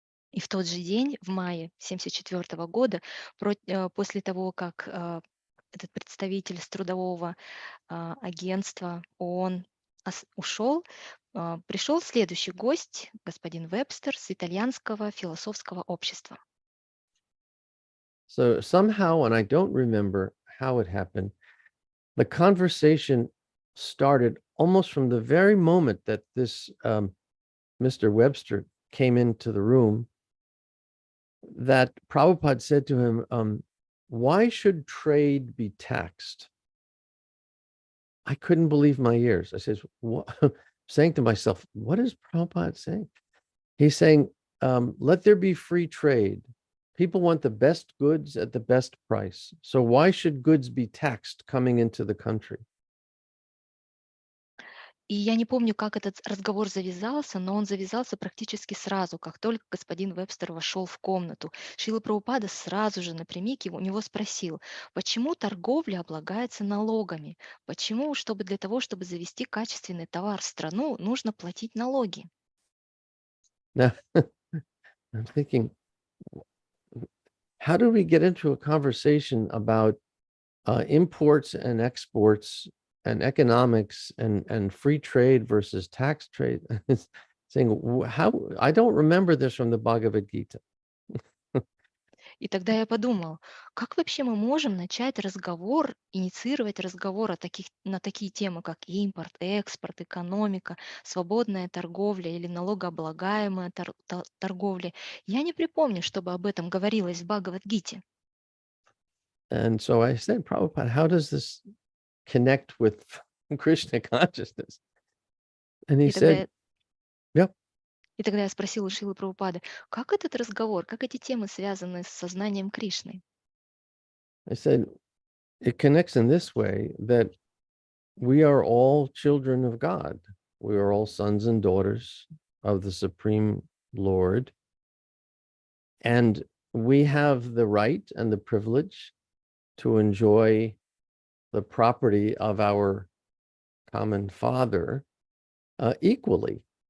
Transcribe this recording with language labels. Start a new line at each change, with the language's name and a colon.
Russian: И в тот же день, в мае 1974 года, после того, как этот представитель с трудового агентства ООН ушел, пришел следующий гость, господин Вебстер с итальянского философского общества.
English: So somehow, and I don't remember how it happened, the conversation started almost from the very moment that this Mr. Webster came into the room, that Prabhupada said to him, why should trade be taxed? I couldn't believe my ears. I says, what? Saying to myself, what is Prabhupada saying? He's saying, let there be free trade. People want the best goods at the best price. So why should goods be taxed coming into the country?
Russian: И я не помню, как этот разговор завязался, но он завязался практически сразу, как только господин Вебстер вошел в комнату. Шрила Прабхупада сразу же напрямик у него спросил, почему торговля облагается налогами? Почему, чтобы для того, чтобы завести качественный товар в страну, нужно платить налоги?
English: Now, I'm thinking, how do we get into a conversation about imports and exports and economics and free trade versus tax trade? It's saying, how? I don't remember this from the Bhagavad Gita.
Russian: И тогда я подумал, как вообще мы можем начать разговор, инициировать разговор на такие темы, как импорт, экспорт, экономика, свободная торговля или налогооблагаемая торговля. Я не припомню, чтобы об этом говорилось в Бхагавад-гите.
English: And so I said, Prabhupada, how does this connect with Krishna consciousness? And he
Russian: И тогда,
English: said,
Russian: я-
English: yep.
Russian: и тогда я спросил у Шилы Прабхупады, как этот разговор, как эти темы связаны с сознанием Кришны?
English: I said, it connects in this way that we are all children of God. We are all sons and daughters of the Supreme Lord. And we have the right and the privilege to enjoy the property of our common Father equally.